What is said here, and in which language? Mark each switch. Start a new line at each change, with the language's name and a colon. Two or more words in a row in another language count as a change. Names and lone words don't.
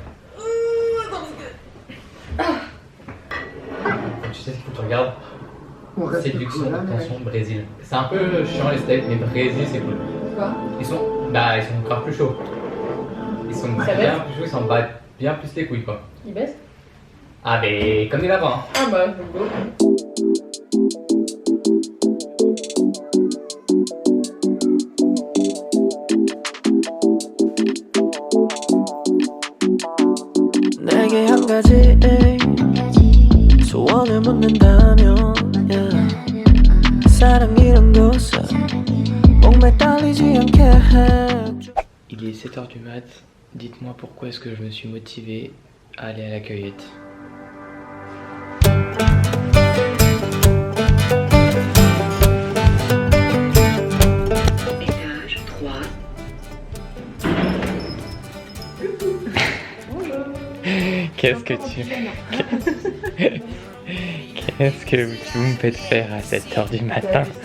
French: Tu sais ce qu'il faut que tu regardes? Séduction, attention, Brésil. C'est un peu chiant les steaks, mais Brésil c'est cool. Quoi? Ils sont grave plus chauds. Ils sont bien plus chauds, ils s'en battent bien plus les couilles quoi. Il baisse? Ah mais comme des lapins. Ah bah, go.
Korean: 내게 한 가지 소원을 묻는다면 사랑이란 것을 목매 딸리지 않게 해줘.
French: Il est 7h du mat. Dites-moi pourquoi est-ce que je me suis motivé à aller à la cueillette. Étage 3. Qu'est-ce que Qu'est-ce que tu me fais faire à 7h du matin?